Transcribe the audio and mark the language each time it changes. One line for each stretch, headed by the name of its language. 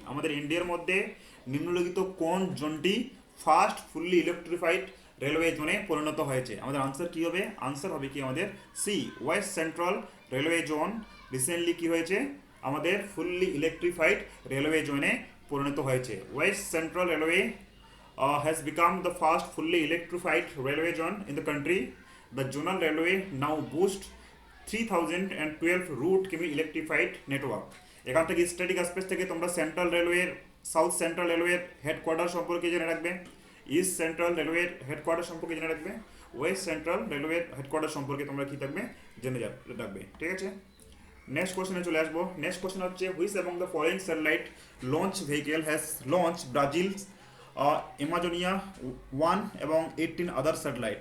Bangla: আমাদের ইন্ডিয়ার মধ্যে নিম্নলিখিত কোন জোনটি ফার্স্ট ফুললি ইলেকট্রিফাইড রেলওয়ে জোনে পরিণত হয়েছে? আমাদের আনসার কি হবে? আনসার হবে কি আমাদের C, West central railway zone recently কি হয়েছে? আমাদের ফুললি ইলেকট্রিফাইড রেলওয়ে জোনে পরিণত হয়েছে।
English: West central railway has become the first fully electrified railway zone in the country. The zonal railway now boasts 3012 route কিমি electrified network.
Bangla: এখান থেকে static aspect থেকে তোমরা সেন্ট্রাল রেলওয়ের, সাউথ সেন্ট্রাল রেলওয়ের হেডকোয়ার্টার সম্পর্কে জেনে রাখবে, ইস্ট সেন্ট্রাল রেলওয়ের হেডকোয়ার্টার সম্পর্কে জেনে রাখবে, ওয়েস্ট সেন্ট্রাল রেলওয়ের হেডকোয়ার্টার সম্পর্কে তোমরা কী থাকবে? জেনে রাখবে, ঠিক আছে। নেক্সট কোশ্চেনে চলে আসবো। নেক্সট কোশ্চেন হচ্ছে,
English: Which এবং the following satellite launch vehicle has launch Brazil Amazonia 1 এবং 18 other satellite?